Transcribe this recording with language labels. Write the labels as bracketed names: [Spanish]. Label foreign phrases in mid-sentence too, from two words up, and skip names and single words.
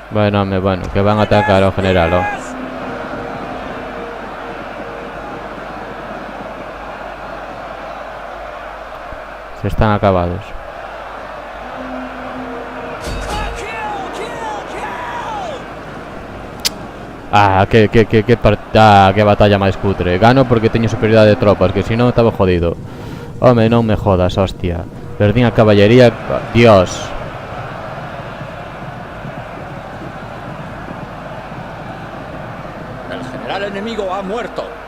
[Galician] Bueno, que van a atacar ao general, [Spanish] Se están acabados. [Galician] Que batalla máis cutre. Gano porque teño superioridade de tropas, que si non estaba jodido. Home, non me jodas, hostia. Perdín a caballería, Dios. [Spanish] El general enemigo ha muerto.